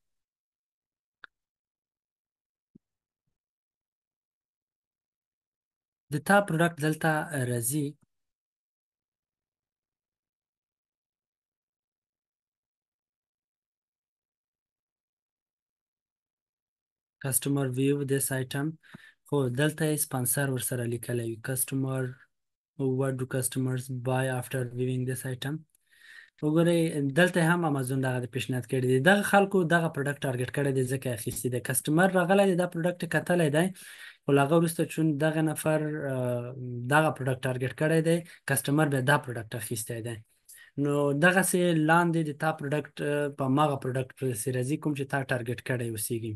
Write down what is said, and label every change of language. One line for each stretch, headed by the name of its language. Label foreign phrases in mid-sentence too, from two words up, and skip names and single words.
Pashto: د تا پروډکټ دلته راځي.
English: customer view this item,
Pashto: خو دلته یې سپانسر ورسره لیکلی وي.
English: کسټمر what do customers buy after viewing this item.
Pashto: وګورئ دلته هم امازون دغه د پیشنهاد کړی دی. دغه خلکو دغه پروډکټ ټارګټ کړی دی، ځکه یې اخیستی دی. کسټمر راغلی دی، دا پروډکټ کتلی دی، خو له هغه وروسته چون دغه نفر دغه پروډکټ ټارګټ کړی دی، کسټمر بیا دا پروډکټ اخیستی دی. نو دغسې لاندې د تا پروډکټ په هماغه پروډکټ پسې راځي کوم چې تا ټارګټ کړی اوسېږي.